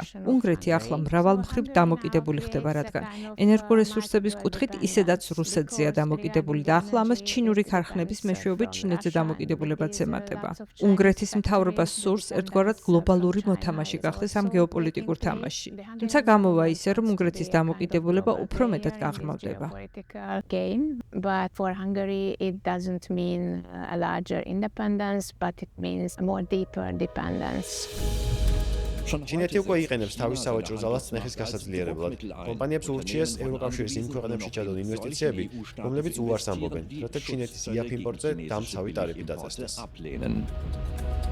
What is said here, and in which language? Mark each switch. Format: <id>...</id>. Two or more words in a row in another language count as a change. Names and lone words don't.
<ka>უნგრეთი ახლა მრავალმხრივ დამოკიდებული ხდება, რადგან ენერგორესურსების კუთხით ისედაც რუსეთზეა დამოკიდებული და ახლა ამას ჩინური ქარხნების მეშვეობით ჩინეთზე დამოკიდებულებაც ემატება. უნგრეთის მთავრობას სურს ერთგვარად გლობალური მოთამაშე გახდეს ამ გეოპოლიტიკურ თამაშში. თუმცა გამოვა ისე, რომ უნგრეთის დამოკიდებულება უფრო მეტად გაღრმავდება.</ka> <en>independence, but it means more deeper dependence.</en> <ka>ჩინეთი უკვე იყენებს თავის სავაჭრო ძალას წნეხის გასაძლიერებლად. კომპანიებს ურჩიეს ევროკავშირის იმ ქვეყნებში ჩადონ ინვესტიციები, რომლებიც უარს ამბობენ, რათა ჩინეთის იაფ იმპორტზე დამცავი ტარიფი დაწესდეს.</ka>